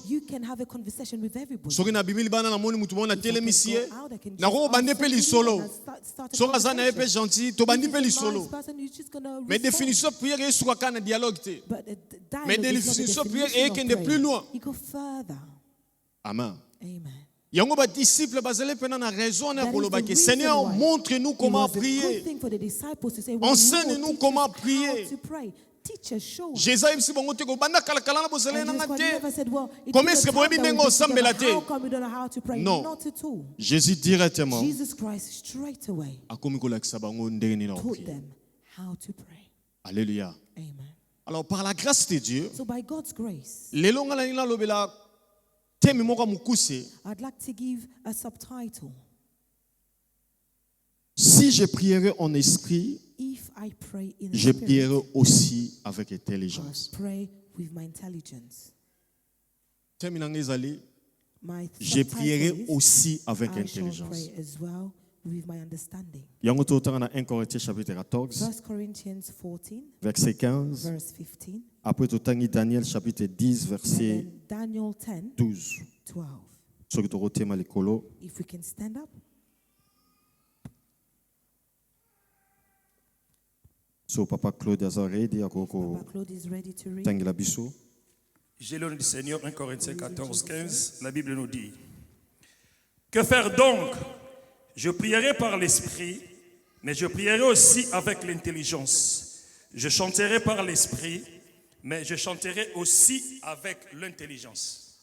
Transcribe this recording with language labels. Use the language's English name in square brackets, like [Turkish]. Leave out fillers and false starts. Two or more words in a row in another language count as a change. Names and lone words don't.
[English] you can have a conversation with everybody. [Lingala] Soki na bibili bana na moni mutu mona [English] If I can [Lingala] telemisi ye. [English] go out, I can just [Lingala] Na ko bande [English] ask [Lingala] pe [English] somebody [Lingala] lisolo. [English] and start a [Lingala] Soki aza na ye pe [English] conversation. [Lingala] gentil, to bandi [English] If [Lingala] pe [English] he's a nice [Lingala] lisolo. [English] person, you're just gonna [French] Mais [English] respond. [French] définition prière [Lingala] esuka kana dialogue te. [English] But a dialogue [French] Mais [English] is not the [French] définition prière [English] definition of [Lingala] ekende plus [English] prayer. [French] loin. [English] You go further. Amen. Amen. [Lingala] Yango ba disciple bazele pena na raison na [English] That is [Lingala] koloba [English] the [Lingala] ke [English] reason [French] Seigneur [English] why [French] montre-nous [English] it [French] comment [English] was a good [French] prier. [English] thing for the disciples to say, well, [French] Enseigne-nous [English] Lord, teach [French] comment [English] us [French] prier. [English] how to pray. Teach us, show us. [Lingala] Jésus ebisi bango te ko banda kala kala na bozele [English] And [Lingala] na [English] Jesus Christ [Lingala] ngate. [English] never said, well, it [French] Comment [English] took [French] est-ce que [English] a time [Lingala] boyebi [English] that we [Lingala] ndenge [English] teach them, [Lingala] osambela [English] but [Lingala] te? [English] how come we don't know how to pray? [French] Non. [English] Not at all. [French] Jésus directement [English] Jesus Christ straight away [Lingala] akomi kolakisa bango ndenge nini na [English] taught [French] prier. [English] them how to pray. [French] Alléluia. [English] Amen. [French] Alors par la grâce de Dieu, [English] So by God's grace, [Lingala] lelo ngala nina lobela temi moko mukuse. [English] I'd like to give a subtitle. [French] Si je prierai en esprit, [English] If I pray in [French] je [English] the [French] prierai [English] Spirit, [French] aussi avec [English] I [French] intelligence. [English] pray with my intelligence. [Lingala] Temi nanga ezali, [English] My [French] je [English] subtitle [French] prierai [English] is, [French] aussi avec [English] I shall [French] intelligence. [English] pray as well with my understanding. [Lingala] Yango totanga na 1 Corinthiens chapitre 14, [English] 1 Corinthians 14, [French] verset 15. [English] verse 15, [Lingala] Après totangi Daniel chapitre 10, [English] and [French] verset [English] then Daniel 10, [French] 12. [English] 12. [Lingala] Soki tokotema likolo. [English] If we can stand up. [Lingala] So papa Claude aza ready [English] Papa [Lingala] akoko [English] Claude is ready to read. [Lingala] tangela biso. [French] J'ai le nom du Seigneur, 1 Corinthiens 14, 15, la Bible nous dit, que faire donc? Je prierai par l'esprit, mais je prierai aussi avec l'intelligence. Je chanterai par l'esprit, mais je chanterai aussi avec l'intelligence.